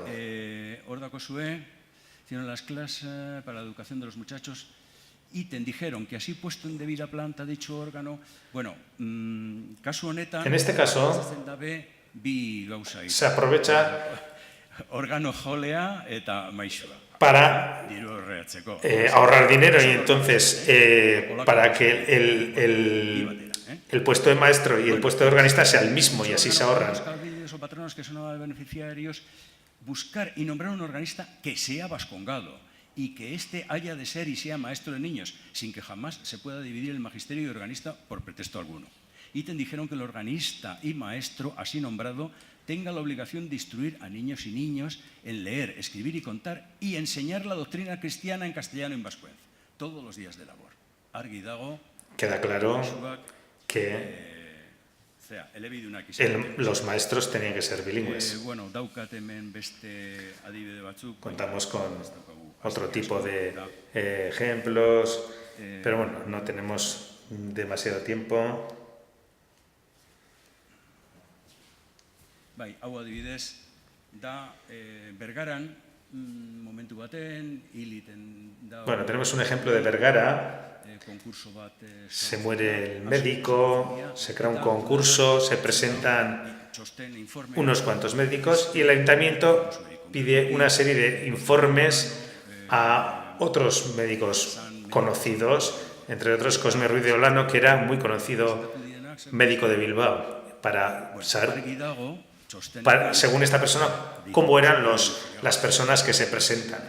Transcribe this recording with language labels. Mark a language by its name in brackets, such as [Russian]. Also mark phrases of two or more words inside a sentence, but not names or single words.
[Spanish] Hicieron las clases para la educación de los muchachos y te dijeron que así puesto en debida planta dicho órgano, bueno, [Basque] caso honetan, [Spanish] en este caso se aprovecha [Basque] órgano jolea eta maixua [Spanish] para ahorrar dinero, y entonces para que el puesto de maestro y el puesto de organista sea el mismo, y así se ahorran. O patronos que son beneficiarios, buscar y nombrar un organista que sea vascongado y que éste haya de ser y sea maestro de niños, sin que jamás se pueda dividir el magisterio y organista por pretexto alguno. Y te dijeron que el organista y maestro así nombrado tenga la obligación de instruir a niños y niñas en leer, escribir y contar y enseñar la doctrina cristiana en castellano y en vascuence, todos los días de labor. [Basque] Argi dago, [Spanish] queda claro que los maestros tenían que ser bilingües. Contamos con otro tipo de ejemplos, pero bueno, no tenemos demasiado tiempo. [Basque] Hau adibidez, da Bergaran, momentu baten, hiliten da... [Spanish] Bueno, tenemos un ejemplo de Bergara. Se muere el médico, se crea un concurso, se presentan unos cuantos médicos y el ayuntamiento pide una serie de informes a otros médicos conocidos, entre otros Cosme Ruiz de Olano, que era muy conocido médico de Bilbao, para saber, según esta persona, cómo eran las personas que se presentan.